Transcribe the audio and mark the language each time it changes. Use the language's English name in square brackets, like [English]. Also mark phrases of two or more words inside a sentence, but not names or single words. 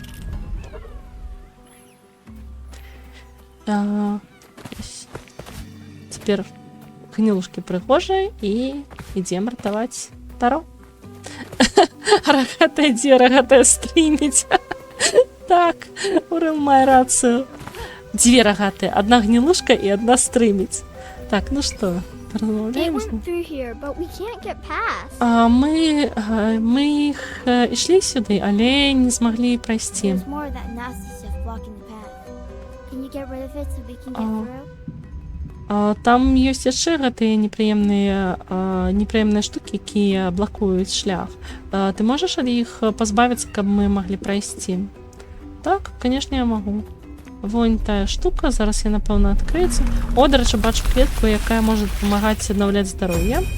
[Belarusian] Цяпер гнілушкі прыгожыя і ідзем ратаваць Таро. Рагатая стрыміць. Так, Урыл мае рацыю. Дзве рагатыя, адна гнілушка і адна стрыміць. Так, ну што, [English] They [Belarusian] размаўляем? [English] went through here, but we can't get past. [Belarusian] Мы іх ішлі сюды, але не змаглі прайсці. [English] There's more of that nasty stuff blocking the path. Can you get rid of it so we can get through? [Belarusian] Там ёсць яшчэ гэтыя непрыемныя штукі, якія блакуюць шлях. Ты можаш ад іх пазбавіцца, каб мы маглі прайсці? Так, канешне, я магу. Вон тая штука, зараз я, напэўна, адкрыецца. О, дарэчы, бачу клетку, якая можа дапамагаць аднаўляць здароўе.